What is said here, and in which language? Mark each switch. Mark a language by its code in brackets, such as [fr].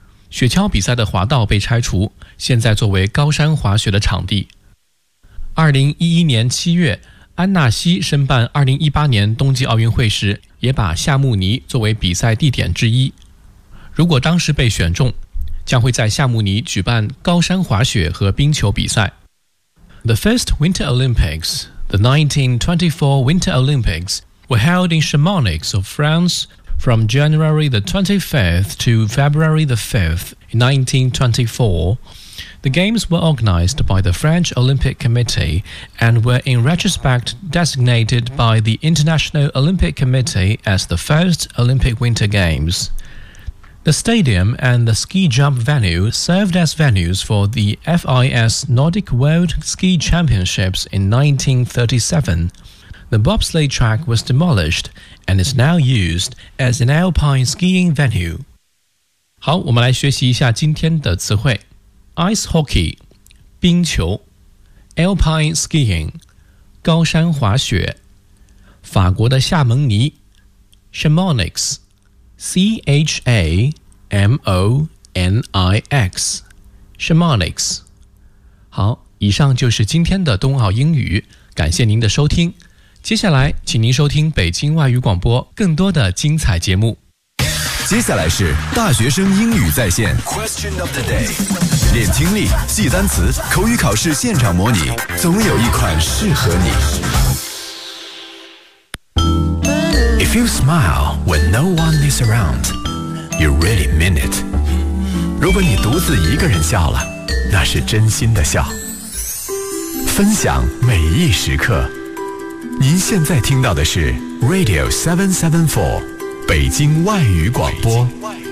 [zh] 雪橇比赛的滑道被拆除，现在作为高山滑雪的场地。 2011年7月，安纳西申办2018年冬季奥运会时，也把夏慕尼作为比赛地点之一。如果当时被选中，将会在夏慕尼举办高山滑雪和冰球比赛。 [en] The first Winter Olympics, the 1924 Winter Olympics, were held in Chamonix of France from January the 25th to February the 5th in 1924. The games were organized by the French Olympic Committee and were in retrospect designated by the International Olympic Committee as the first Olympic Winter Games. The stadium and the ski jump venue served as venues for the FIS Nordic World Ski Championships in 1937. The bobsleigh track was demolished and is now used as an alpine skiing venue. [zh] 好，我们来学习一下今天的词汇。 [en] Ice hockey, [zh] 冰球。 [en] Alpine skiing, [zh] 高山滑雪。法国的夏蒙尼。Chamonix, C-H-A-M-O-N-I-X, Chamonix。好，以上就是今天的冬奥英语，感谢您的收听。接下来请您收听北京外语广播更多的精彩节目。接下来是大学生英语在线 [en] Question of the day， [zh] 练听力，记单词，口语考试现场模拟，总有一款适合你。 [en] If you smile when no one is around, you really mean it. [zh] 如果你独自一个人笑了，那是真心的笑。分享每一时刻，您现在听到的是 Radio 774，北京外语广播。北京外语广播。